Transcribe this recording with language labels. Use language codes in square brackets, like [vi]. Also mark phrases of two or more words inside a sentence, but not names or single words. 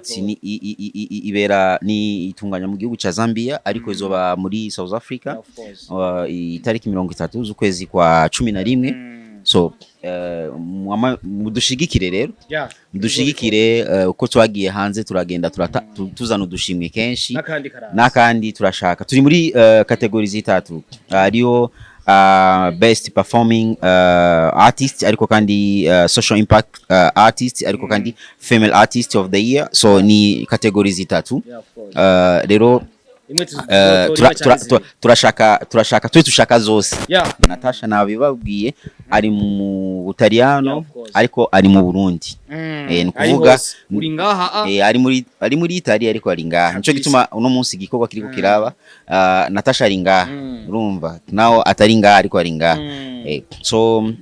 [rn] ibera ni itunganya mu gihugu ca Zambia ariko izoba muri South Africa itariki 30 z'ukwezi kwa 11 so mudushigikire rero mudushigikire uko twagiye hanze turagenda tuzana udushimwe kenshi nakandi turashaka turi muri kategori zitatu ariyo [en] best performing artist [rn] ariko kandi [en] social impact artist [rn] ariko kandi [en] female artist of the year [rn] so ni kategori zitatu rero turashaka tushaka zose Natasha nabibabwiye ari mu Butaliyano ariko ari mu Burundi ni kuvuga ari muri Italia ariko ari ngaha nico gituma uno munsi gikorwa kiriko kiraba Natasha ari ngaha urumva naho atari ngaha ariko ari ngaha so